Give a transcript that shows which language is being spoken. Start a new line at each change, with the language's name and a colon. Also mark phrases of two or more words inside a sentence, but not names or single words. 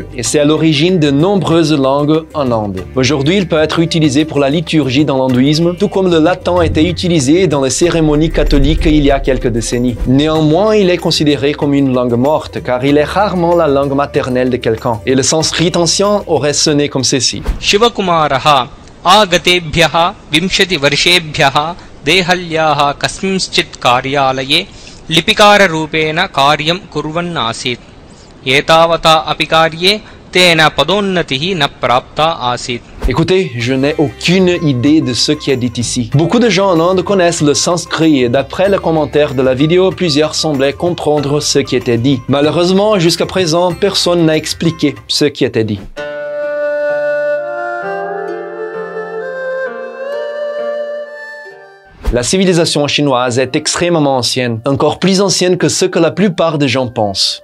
French: Et c'est à l'origine de nombreuses langues en Inde. Aujourd'hui, il peut être utilisé pour la liturgie dans l'hindouisme, tout comme le latin était utilisé dans les cérémonies catholiques il y a quelques décennies. Néanmoins, il est considéré comme une langue morte, car il est rarement la langue maternelle de quelqu'un. Et le sanskrit ancien aurait sonné comme ceci.
Sanskrit: शिवकुमारः आगतेभ्यः विंशति वर्षेभ्यः देहल्याः कस्मिंश्चित् कार्यालये लिपिकाररूपेण कार्यं कुर्वन् आसीत् एतावता अपि कार्ये तेन पदोन्नतिः न प्राप्ता आसीत्.
French: Écoutez, je n'ai aucune idée de ce qui est dit ici. Beaucoup de gens en Inde connaissent le sanskrit et d'après les commentaires de la vidéo, plusieurs semblaient comprendre ce qui était dit. Malheureusement, jusqu'à présent, personne n'a expliqué ce qui était dit. La civilisation chinoise est extrêmement ancienne, encore plus ancienne que ce que la plupart des gens pensent.